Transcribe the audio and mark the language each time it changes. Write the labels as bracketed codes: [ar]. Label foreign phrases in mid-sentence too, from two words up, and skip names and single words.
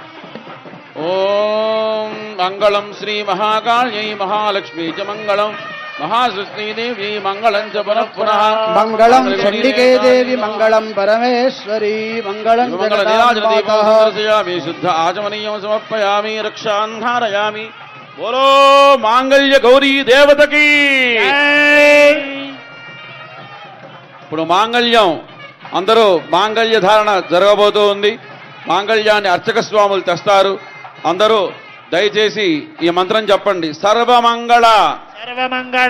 [sa] ఓం మంగళం శ్రీ మహాకాళ్యై మహాలక్ష్మీ చ మంగళం. महासृष्टिदेवी मङ्गलं च पुनः पुनः మంగళం చండికే దేవి మంగళం పరమేశ్వరి మంగళం జగదాంబాతః दर्शयामि शुद्ध आचमनीयं समर्पयामि रक्षां धारयामि [hi] बोलो मांगल्य गौरी देवत की [te] ఇప్పుడు మాంగళ్యం అందరూ మాంగళ్య ధారణ జరగబోతూ ఉంది. మాంగళ్యాన్ని అర్చక స్వాములు తెస్తారు. అందరూ దయచేసి ఈ మంత్రం చెప్పండి. [sa] సర్వమంగళ సర్వమంగళ